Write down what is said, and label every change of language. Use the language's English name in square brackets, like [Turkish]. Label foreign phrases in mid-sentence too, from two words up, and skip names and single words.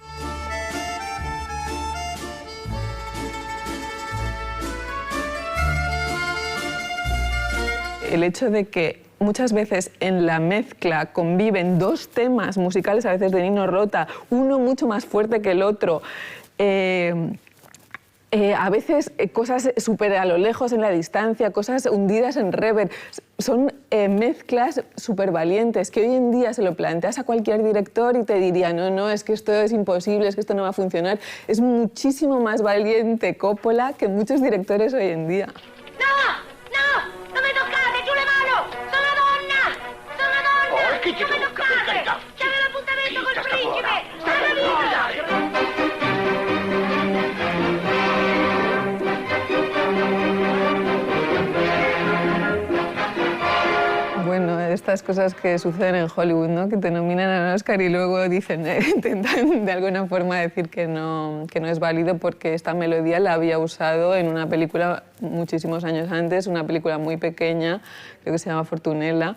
[Spanish] El hecho de que muchas veces en la mezcla conviven dos temas musicales, a veces de Nino Rota, uno mucho más fuerte que el otro, a veces cosas súper a lo lejos en la distancia, cosas hundidas en reverb. Son mezclas súper valientes que hoy en día se lo planteas a cualquier director y te diría no, es que esto es imposible, es que esto no va a funcionar. Es muchísimo más valiente Coppola que muchos directores hoy en día. [Italian] Chi ti tocca, per carità? C'è l'appuntamento col principe! [Spanish] Bueno, estas cosas que suceden en Hollywood, ¿no? Que te nominan al Oscar y luego dicen, intentan de alguna forma decir que no es válido porque esta melodía la había usado en una película muchísimos años antes, una película muy pequeña, creo que se llama Fortunella.